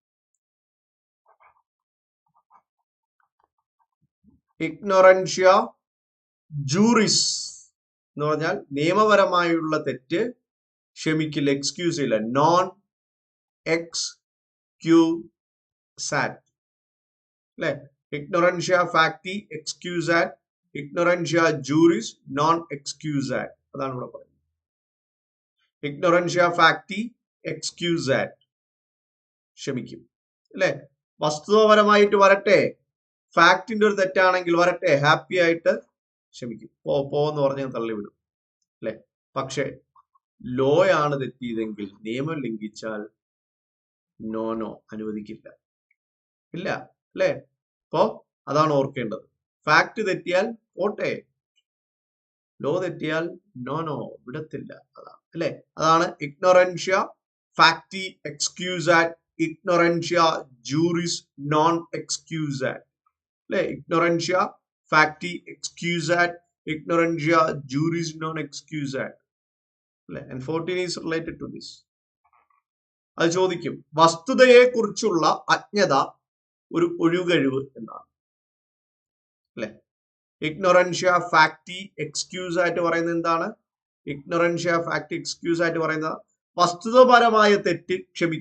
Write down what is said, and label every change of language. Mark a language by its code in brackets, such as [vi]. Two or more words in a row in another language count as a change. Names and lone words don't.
[la] ignorantia juris [ml] എന്ന് പറഞ്ഞാൽ നിയമപരമായുള്ള തെറ്റ് ക്ഷമിക്കില്ല, എക്സ്ക്യൂസ് ഇല്ല, [la] non excusat, [ml] അല്ലെ? [la] ignorantia facti excusat, ignorantia juris non excusat. [ml] അതാണ് ഇവിടെ പറയുന്നത്. [la] ignorantia facti excusat [ml] ക്ഷമിക്കും, അല്ലെ? വസ്തുതാപരമായിട്ട് വരട്ടെ, ഫാക്ടിന്റെ ഒരു തെറ്റാണെങ്കിൽ വരട്ടെ, ഹാപ്പി ആയിട്ട് ക്ഷമിക്കും, പോന്ന് പറഞ്ഞ് തള്ളിവിടും, അല്ലെ? പക്ഷെ ലോ ആണ് തെറ്റിയതെങ്കിൽ, നിയമം ലംഘിച്ചാൽ നോ അനുവദിക്കില്ല, ഇല്ല, അല്ലെ? അപ്പോ അതാണ് ഓർക്കേണ്ടത്. ഫാക്ട് തെറ്റിയാൽ പോട്ടെ, ലോ തെറ്റിയാൽ നോ വിടത്തില്ല, അതാണ്, അല്ലെ? [la] അതാണ് ignorantia facti excusat, ignorantia juris non excusat, അല്ലെ? ignorantia facti excusat, ignorantia juris non excusat, [ml] അല്ലെ? [en] And 14 is related to this. [ml] അത് ചോദിക്കും. വസ്തുതയെ കുറിച്ചുള്ള അജ്ഞത ഒരു ഒഴികഴിവ് എന്നാണ്, അല്ലെ? [la] ignorantia facti [ml] എക്സ്ക്യൂസ് ആയിട്ട് പറയുന്നത് എന്താണ്? [la] ignorantia facti [ml] എക്സ്ക്യൂസ് ആയിട്ട് പറയുന്നത് വസ്തുതപരമായ തെറ്റ് ക്ഷമിക്കും.